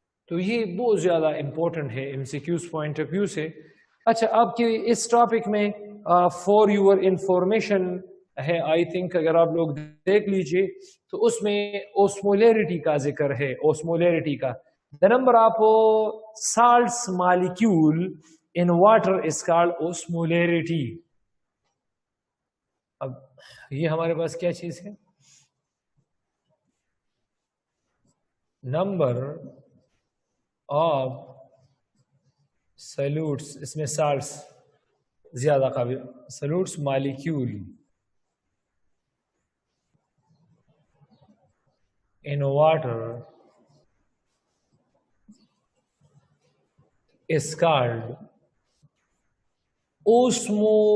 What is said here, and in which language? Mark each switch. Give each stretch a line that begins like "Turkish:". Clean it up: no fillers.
Urdu: تو یہ بہت زیادہ امپورٹنٹ ہے MCQs پوائنٹ آف ویو سے. اچھا، آپ کے اس ٹاپک میں فار یور انفارمیشن ہے، آئی تھنک اگر آپ لوگ دیکھ لیجئے تو اس میں اوسمولیرٹی کا ذکر ہے. اوسمولیرٹی کا
English: the number of salts molecule in water is called osmolarity.
Urdu: اب یہ ہمارے پاس کیا چیز ہے؟ نمبر آف سلیوٹس، اس میں سالٹس زیادہ قابل، سلیوٹس molecule
English: in water is called osmolarity.